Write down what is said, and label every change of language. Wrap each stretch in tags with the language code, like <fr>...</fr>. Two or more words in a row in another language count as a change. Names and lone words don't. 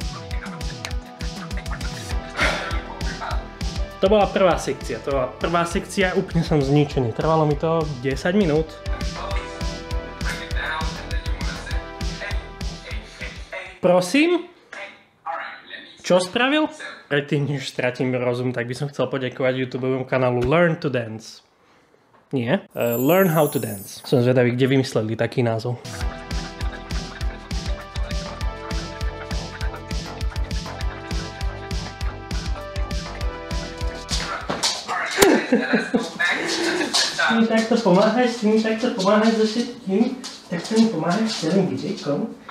<sk>To bola prvá sekcia, úplne som zničený. Trvalo mi to 10 minút. Prosím? Čo spravil? Predtým, než stratím rozum, tak by som chcel poďakovať YouTubeovému kanálu Learn to Dance. Nie? Learn how to dance. Som zvedavý, kde vymysleli taký názov. Ty mi takto pomáhaš so všetkým, tak sa mi pomáhaš s celým videjkom.</sk>